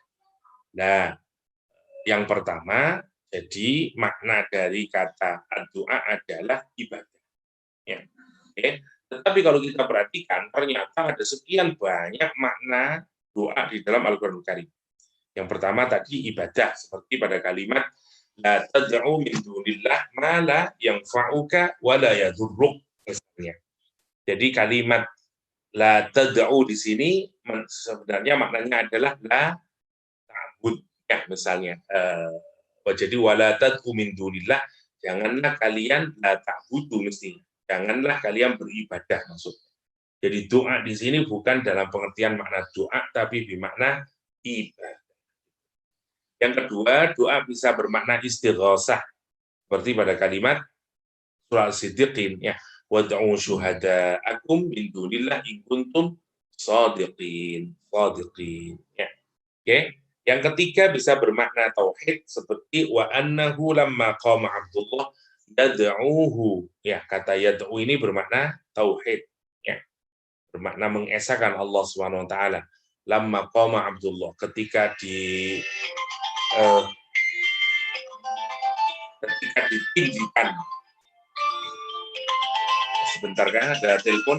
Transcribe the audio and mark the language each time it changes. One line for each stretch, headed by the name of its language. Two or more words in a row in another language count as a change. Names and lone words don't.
Indonesian: Nah, yang pertama, jadi makna dari kata doa adalah ibadah. Ya. Oke. Tetapi kalau kita perhatikan, ternyata ada sekian banyak makna doa di dalam Al-Quran Karim. Yang pertama tadi ibadah, seperti pada kalimat
Arabic: لا تدع من دون الله ما لا ينفعك ولا يضرك,
Indonesian: misalnya. Jadi kalimat
Arabic: لا تدع
Indonesian: di sini sebenarnya maknanya adalah
Arabic: لا تعبد,
Indonesian: ya, misalnya.
Arabic: Jadi ولا تدع من دون الله,
Indonesian: janganlah kalian
Arabic: لا تعبدوا,
Indonesian: mestinya. Janganlah kalian beribadah, maksudnya. Jadi doa di sini bukan dalam pengertian makna doa, tapi bermakna ibadah. Yang kedua, doa bisa bermakna istighosah, seperti pada kalimat surah Al-Siddiqin, ya,
Arabic: وادعوا شهداءكم من دون الله إن كنتم صادقين.
Indonesian: Ya. Oke. Yang ketiga bisa bermakna tauhid, seperti
Arabic: وأنه لما قام عبد الله يدعوه.
Indonesian: Ya, kata yad'u ini bermakna tauhid, ya. Bermakna mengesahkan Allah
Arabic: سبحانه وتعالى. لما قام عبد الله,
Indonesian: ketika ditinggikan. Sebentar, kan ada telepon.